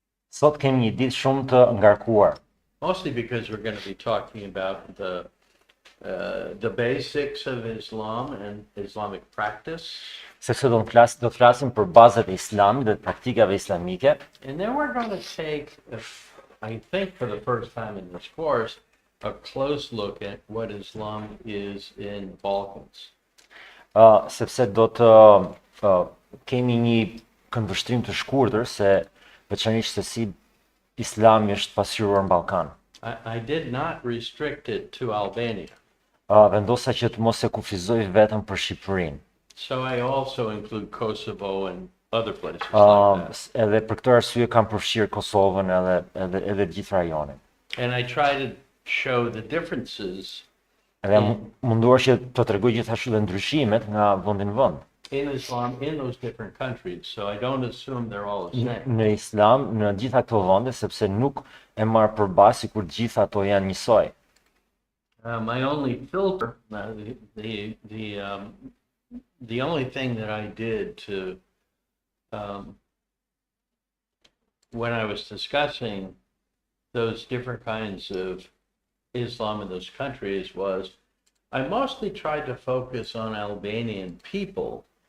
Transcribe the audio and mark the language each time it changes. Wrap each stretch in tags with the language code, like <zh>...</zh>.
<sq>Sot kemi një ditë shumë të ngarkuar.</sq> <en>Mostly because we're going to be talking about the basics of Islam and Islamic practice.</en> <sq>Sepse do të flasim për bazat e Islamit dhe të praktikave islamike.</sq> <en>And then we're going to take, I think for the first time in this course, a close look at what Islam is in Balkans.</en> <sq>Sepse do të kemi një këndvështrim të shkurtër se veçanërisht se si Islami është pasqyruar në Ballkan.</sq> <en>I did not restrict it to Albania.</en> <sq>Vendosa që të mos e kufizoj vetëm për Shqipërinë.</sq> <en>So I also include Kosovo and other places like that.</en> <sq>Edhe për këtë arsye kam përfshirë Kosovën edhe gjithë rajonin.</sq> <en>And I try to show the differences</en> <sq>Edhe munduar që të tregoj gjithashtu edhe ndryshimet nga vendi në vend.</sq> <en>in Islam in those different countries. So I don't assume they're all the same.</en> <sq>Në Islam, në gjitha këto vende, sepse nuk e marr përballë sikur gjitha ato janë njësoj.</sq> <en>My only filter, the only thing that I did to, when I was discussing those different kinds of Islam in those countries was, I mostly tried to focus on Albanian people.</en>